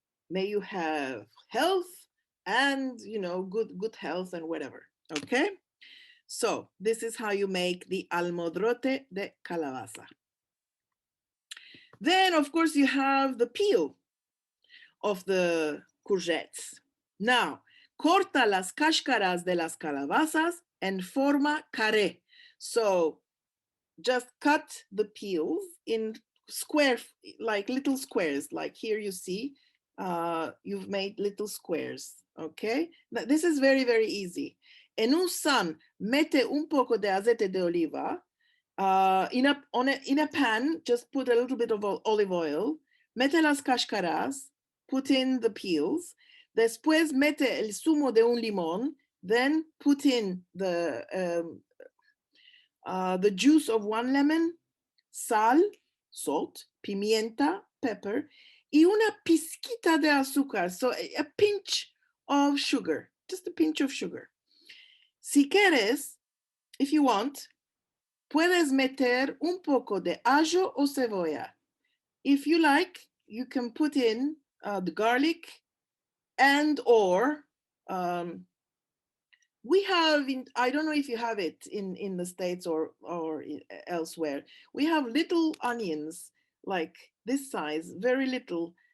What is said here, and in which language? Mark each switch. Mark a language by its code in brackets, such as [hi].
[en] May you have health and, you know, good health and whatever, okay? So this is how you make the almodrote de calabaza. Then, of course, you have the peel of the courgettes. [lad] Now, corta las cáscaras de las calabazas en forma carré. [en] So just cut the peels in square, like little squares, like here you see, you've made little squares, okay? Now, this is very, very easy. [lad] En un san, mete un poco de aceite de oliva. [en] In a pan, just put a little bit of olive oil. [lad] Mete las cáscaras, [en] put in the peels. [lad] Después mete el zumo de un limón. [en] Then put in the juice of 1 lemon, sal, salt, pimienta, pepper, [lad] y una pizquita de azúcar. [en] So a pinch of sugar, just a pinch of sugar. [lad] Si quieres, [en] if you want, [lad] puedes meter un poco de ajo o cebolla. [en] If you like, you can put in the garlic and or we have, I don't know if you have it in the States or elsewhere, we have little onions like this size, very little.